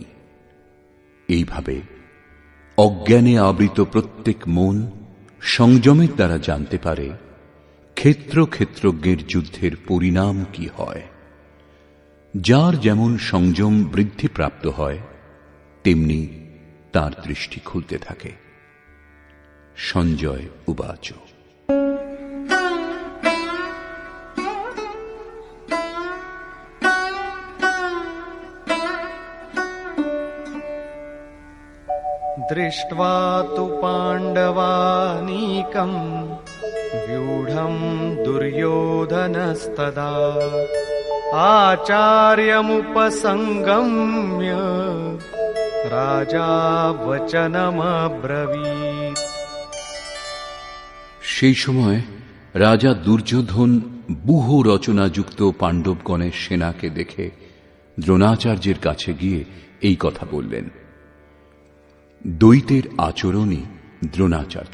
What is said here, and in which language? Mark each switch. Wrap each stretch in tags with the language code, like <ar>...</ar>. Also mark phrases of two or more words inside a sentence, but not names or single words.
<bn>এইভাবে অজ্ঞানে আবৃত প্রত্যেক মন সংযমের দ্বারা জানতে পারে ক্ষেত্রজ্ঞের যুদ্ধের পরিণাম কি হয়। যার যেমন সংযম বৃদ্ধিপ্রাপ্ত হয় তেমনি তার দৃষ্টি খুলতে থাকে।</bn> <sa>সঞ্জয় উবাচ। दृष्ट्वा तु पाण्डवानीकम् व्यूढम् दुर्योधनस्तदा आचार्यमुपसंगम्य राजा वचनमब्रवीत्।</sa> <bn>সেই সময় রাজা দুর্যোধন ব্যূহ রচনাযুক্ত পাণ্ডবগণের সেনাকে দেখে দ্রোণাচার্যের কাছে গিয়ে এই কথা বললেন। দ্বৈতের আচরণই দ্রোণাচার্য।</bn>